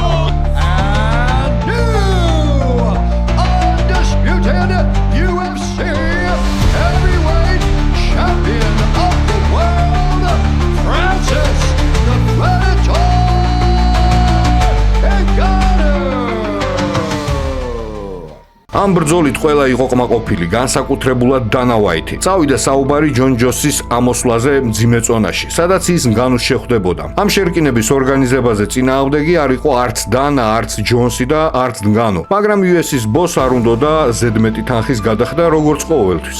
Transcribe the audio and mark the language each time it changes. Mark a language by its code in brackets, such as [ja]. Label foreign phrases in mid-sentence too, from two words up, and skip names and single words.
[en] And new undisputed UFC heavyweight champion of the world, Francis the Predator Ngannou. [ka] ამ ბრძოლით ყველა იყო ყმაყოფილი, განსაკუთრებულად დანა ვაითი. წავიდა საუბარი ჯონ ჯოსის ამოსვლაზე მძიმე წონაში, სადაც ის ნგანუს შეხვდებოდა. ამ შერკინების ორგანიზებაზე წინააღმდეგი არ იყო არც დანა, არც ჯონსი და არც ნგანუ, მაგრამ UFC-ს ბოს არ უნდოდა ზედმეტი თანხის გადახდა როგორც ყოველთვის.